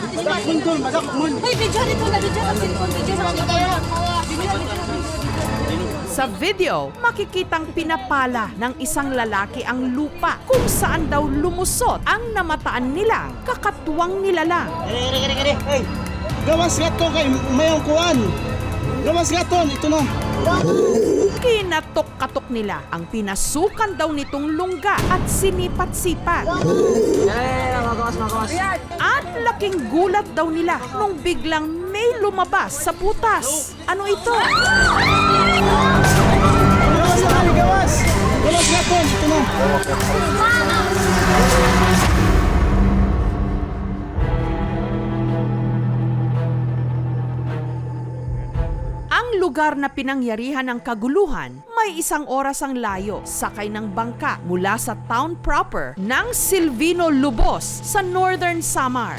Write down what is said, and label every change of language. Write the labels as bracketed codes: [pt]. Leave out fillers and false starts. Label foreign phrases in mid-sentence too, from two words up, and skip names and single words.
[tl] Hoy, video nito na, video sa cellphone, video sa cellphone. Sa video, makikitang pinapala ng isang lalaki ang lupa kung saan daw lumusot ang namataan nilang kakatwang nilalang. Hey, [war] gawas nga to kay mayang kuan. Gawas nga to, [tl] ito na. Kinatok-katok nila ang pinasukan daw nitong lungga at sinipat-sipat. At laking gulat daw nila nung biglang may lumabas sa butas. Ano ito? [war] Gawas nga, gawas. Gawas nga to, [tl] ito na. Ang lugar na pinangyarihan ng kaguluhan, may isang oras ang layo sakay ng bangka mula sa [en] town proper [tl] ng Silvino Lubos sa Northern Samar.